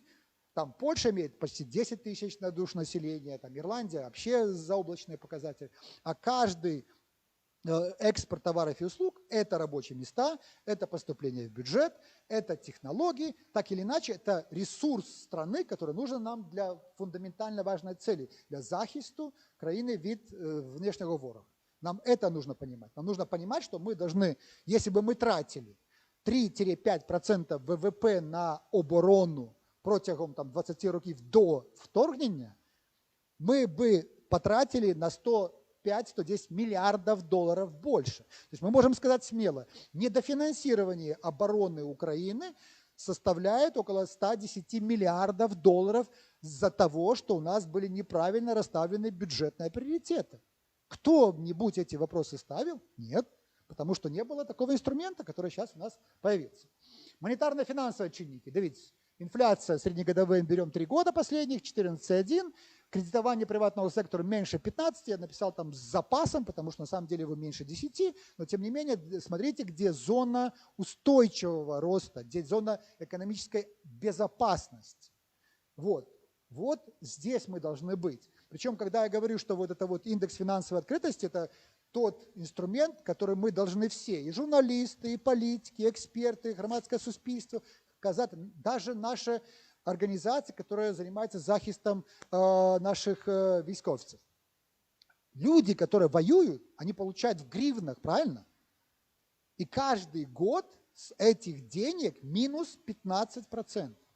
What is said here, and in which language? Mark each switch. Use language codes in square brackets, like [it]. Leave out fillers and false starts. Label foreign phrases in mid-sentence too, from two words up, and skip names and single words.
[ru] Там Польша имеет почти 10 тысяч на душу населения, там Ирландия вообще заоблачный показатель. А каждый экспорт товаров и услуг – это рабочие места, это поступление в бюджет, это технологии. Так или иначе, это ресурс страны, который нужен нам для фундаментально важной цели – [uk] для захисту країни від внешнего ворога. [ru] Нам это нужно понимать. Нам нужно понимать, что мы должны, если бы мы тратили 3-5% ВВП на оборону [uk] протягом 20 років до вторгнення, [ru] мы бы потратили на 105-110 миллиардов долларов больше. То есть мы можем сказать смело, недофинансирование обороны Украины составляет около 110 миллиардов долларов из-за того, что у нас были неправильно расставлены бюджетные приоритеты. Кто-нибудь эти вопросы ставил? Нет, потому что не было такого инструмента, который сейчас у нас появился. Монетарно-финансовые чинники. [uk] Дивіться, [ru] инфляция среднегодовая берем 3 года последних, 14,1. Кредитование приватного сектора меньше 15, я написал там с запасом, потому что на самом деле его меньше 10, но тем не менее, смотрите, где зона устойчивого роста, где зона экономической безопасности. Вот здесь мы должны быть. Причем, когда я говорю, что вот это вот индекс финансовой открытости, это тот инструмент, который мы должны все, и журналисты, и политики, и эксперты, и громадское [uk] суспільство, казати, [ru] даже наши организации, которые занимаются [uk] захистом наших військовцев. [ru] Люди, которые воюют, они получают в гривнах, правильно? И каждый год с этих денег минус 15%.